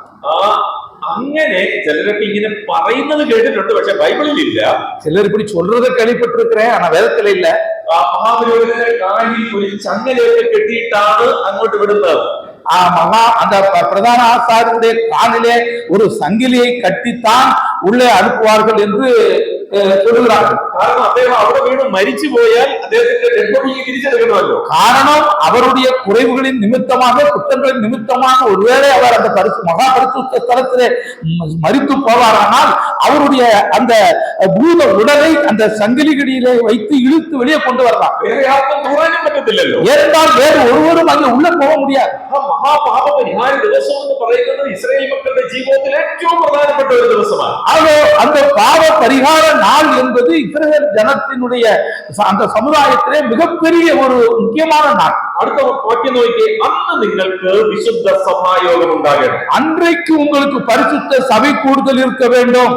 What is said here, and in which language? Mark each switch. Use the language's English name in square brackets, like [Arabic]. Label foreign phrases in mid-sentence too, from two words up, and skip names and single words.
[Malayalam] അങ്ങനെ ചിലരൊക്കെ ഇങ്ങനെ പറയുന്നത് കേട്ടിട്ടുണ്ട്, പക്ഷെ ബൈബിളിൽ ഇല്ല. [Tamil] சிலர் இப்படி சொல்றதை கேள்விப்பட்டிருக்கிறேன், ஆனா வேதத்துல இல்ல. [Malayalam] ആ മഹാപുരോഹിതന്റെ കാലിൽ ഒരു ചങ്ങലയൊക്കെ കെട്ടിയിട്ടാണ് അങ്ങോട്ട് വിടുന്നത്. [Tamil] அந்த பிரதான ஆசாரியருடைய காலிலே ஒரு சங்கிலியை கட்டித்தான் உள்ளே அனுப்புவார்கள் என்று சொல்லுகிறார்கள். [Malayalam] കാരണം അദ്ദേഹം അവിടെ വീണ് മരിച്ചു പോയാൽ അദ്ദേഹത്തിന്റെ [English] dead body [Malayalam] തിരിച്ചെടുക്കണമല്ലോ. [Tamil] காரணம் அவருடைய குறைவுகளின் நிமித்தமாக, குற்றங்களின் நிமித்தமாக ஒருவேளை அவர் அந்த மகா பரிசுத்த ஸ்தலத்திலே மரித்து போவாரானால் அவருடைய அந்த பூத உடலை அந்த சங்கிலிகளிலே வைத்து இழுத்து வெளியே கொண்டு வரலாம். [Malayalam] വേറെ ആർക്കും പോകാനും പറ്റത്തില്ലല്ലോ. [Tamil] ஏனென்றால் வேறு ஒருவரும் அங்கே உள்ள போக முடியாது. [Malayalam] മഹാപാപ പരിഹാര ദിവസം എന്ന് പറയുന്നത് ഇസ്രായേൽ മക്കളുടെ ജീവിതത്തിൽ ഏറ്റവും പ്രധാനപ്പെട്ട ഒരു ദിവസമാണ്. [Tamil] அந்த பாவ பரிகார நாள் என்பது இஸ்ரவேல் ஜனத்தினுடைய அந்த சமுதாயத்திலே மிகப்பெரிய ஒரு முக்கியமான நாள். அடுத்த வாக்கியம் நோக்கி, அன்று നിങ്ങൾക്ക് விசுத்த சமாயோகம் உண்டாகணும். அன்றைக்கு உங்களுக்கு பரிசுத்த சபை கூடுதல் இருக்க வேண்டும்.